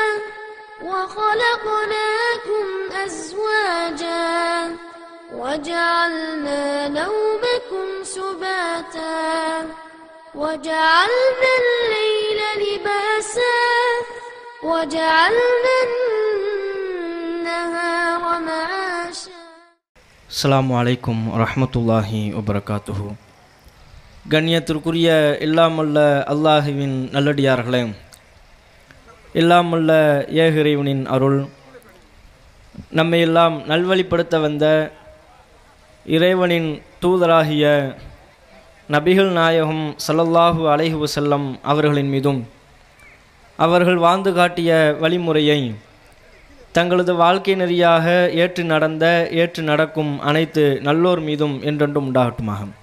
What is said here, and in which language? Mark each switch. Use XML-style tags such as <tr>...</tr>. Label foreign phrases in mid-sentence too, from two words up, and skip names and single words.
<ar>وخلقناكم أزواجا وجعلنا نومكم سباتا وجعلنا الليل لباسا وجعلنا النهار معاشا. السلام عليكم ورحمة الله وبركاته.</ar> <ta>கண்ணியத்திற்குரிய எல்லாமல்ல அல்லாஹுவின் நல்லடியார்களே, எல்லாமல்ல ஏக இறைவனின் அருள், நம்மை எல்லாம் நல்வழிப்படுத்த வந்த இறைவனின் தூதராகிய நபிகள் நாயகம்</ta> <ar>صلى الله عليه وسلم</ar> <ta>அவர்களின் மீதும் அவர்கள் வாழ்ந்து காட்டிய வழிமுறையை தங்களது வாழ்க்கை நெறியாக ஏற்று நடக்கும் அனைத்து நல்லோர் மீதும் என்றென்றும் உண்டாகட்டுமாக.</ta>